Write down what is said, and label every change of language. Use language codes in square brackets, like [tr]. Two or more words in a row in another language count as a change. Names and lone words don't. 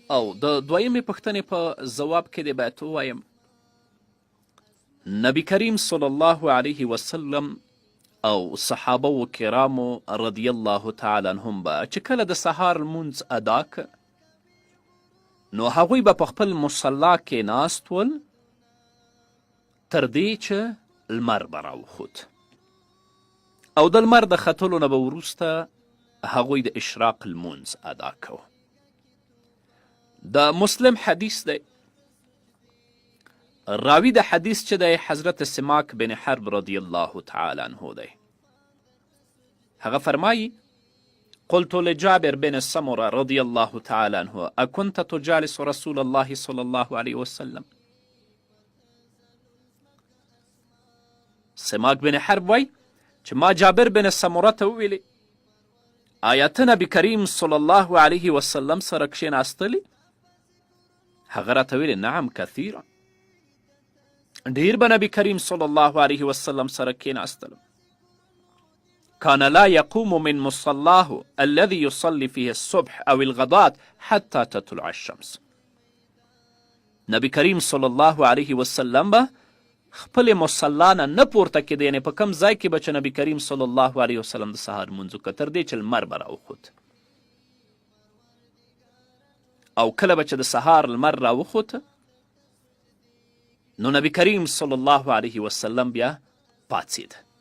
[ps] او د دویمې پوښتنې په ځواب کې دې باید ووایم نبی کریم [ar] صلی الله علیه وسلم [ps] او صحابه و کرامو [ar] رضی الله تعالی عنهم [ps] به چې کله د سهار لمونځ ادا که نو هغوی به په خپل مصلا کې ناست ول تر دې چې لمر به راوخوت، او د لمر د ختلو نه به وروسته هغوی د اشراق لمونځ ادا کوه. د مسلم حدیث دی، راوی د حدیث چې دی حضرت سماک بن حرب [ar] رضی الله تعالی عنه [ps] دی. هغه فرمایی [ar] قلت لجابر بن سمره رضی الله تعالی عنه اکنت تجالس رسول الله صلی الله علیه وسلم؟ [ps] سماک بن حرب وای چې ما جابر بن سمره ته وویلې آیا ته نبي کریم [ar] صلی الله علیه وسلم [ps] سره کښېناستلی؟ هغه راته ویلې [ar] نعم کثیرا، [ps] ډیر به نبی کریم [ar] صلی الله علیه وسلم [ps] سره کېناستلم. [ar] كان لا يقوم من مصلاه الذي يصلي فيه الصبح أو الغداة حتى تطلع الشمس. [ps] نبی کریم [ar] صلی الله علیه وسلم [ps] به خپلې مصلا نه نه پورته کېده، یعنې په کم ځای کې به چې نبي کریم [ar] صلی الله علیه وسلم [ps] د سهار لمونځ وکړه تر دې چې لمر به راوخوت. او کله به چې د سهار لمر راوخوته نو نبی کریم [ar] صلی الله علیه وسلم [ps] بیا پاڅېد.